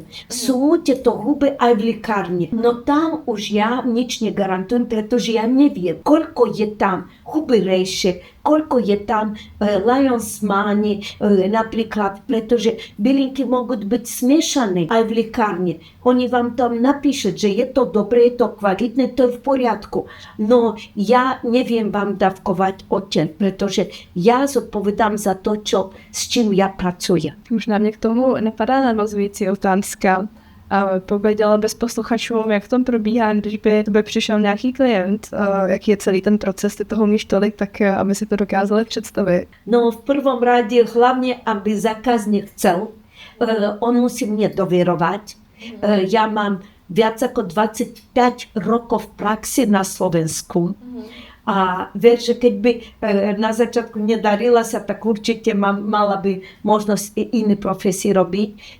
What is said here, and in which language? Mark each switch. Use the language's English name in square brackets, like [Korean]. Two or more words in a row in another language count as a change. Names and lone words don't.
[Slovak] Sú tieto huby aj v lekárni, no tam už ja nič negarantujem, pretože ja neviem, koľko je tam huby rejše, koľko je tam Lions Mane, napríklad, pretože bylinky môžu byť smiešané aj v lekárni. Oni vám tam napíšu, že je to dobré, je to kvalitné, to je v poriadku. No ja neviem vám dávkovať odtiaľ, pretože ja zodpovedám za to, s čím ja pracujem. [Czech] Možná mě k tomu napadá navazující otázka. A pověděla bez posluchačům, jak to probíhá, když by tebe přišel nějaký klient, jaký je celý ten proces, ty toho umíš tolik, tak aby si to dokázali představit. [Slovak] No v prvom rade hlavne, aby zákazník chcel, on musí mne dovierovať. Ja mám viac ako 25 rokov v praxi na Slovensku. A ver, že keď by na začiatku nedarila sa, tak určite mala by možnosť iné profesie robiť.